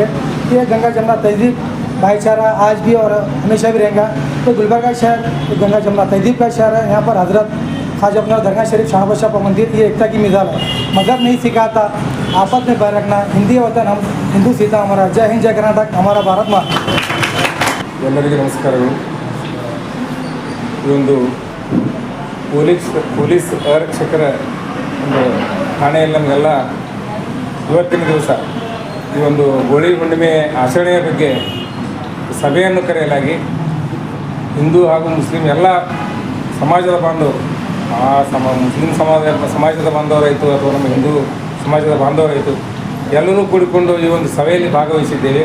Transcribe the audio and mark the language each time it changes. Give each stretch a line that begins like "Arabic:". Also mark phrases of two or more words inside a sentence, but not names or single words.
Hindi: ये गंगा जमुना तहजीब भाईचारा आज भी और हमेशा भी रहेगा। तो गुलबर्गा शहर गंगा जमुना तहजीब का शहर है। यहाँ पर हज़रत ख्वाजा अपना दरगाह शरीफ शाहबाद शाह मंदिर ये एकता की मिसाल है। मज़हब नहीं सिखाता, आपस में बैर रखना, हिंदी वतन हम हिंदू सीता हमारा। जय हिंद जय कर्नाटक हमारा भारत माँ।
Kannada: ಎಲ್ಲರಿಗೂ ನಮಸ್ಕಾರಗಳು. ಈ ಒಂದು ಪೊಲೀಸ್ ಆರಕ್ಷಕರ ಒಂದು ಠಾಣೆಯಲ್ಲಿ ನಮಗೆಲ್ಲ ಇವತ್ತಿನ ದಿವಸ ಈ ಒಂದು ಹೋಳಿ ಹುಣ್ಣಿಮೆ ಆಚರಣೆಯ ಬಗ್ಗೆ ಸಭೆಯನ್ನು ಕರೆಯಲಾಗಿ ಹಿಂದೂ ಹಾಗೂ ಮುಸ್ಲಿಂ ಎಲ್ಲ ಸಮಾಜದ ಬಾಂಧವರು, ಮುಸ್ಲಿಂ ಸಮಾಜದ ಬಾಂಧವರಾಯಿತು ಅಥವಾ ನಮ್ಮ ಹಿಂದೂ ಸಮಾಜದ ಬಾಂಧವರಾಯಿತು ಎಲ್ಲರೂ ಕೂಡಿಕೊಂಡು ಈ ಒಂದು ಸಭೆಯಲ್ಲಿ ಭಾಗವಹಿಸಿದ್ದೇವೆ.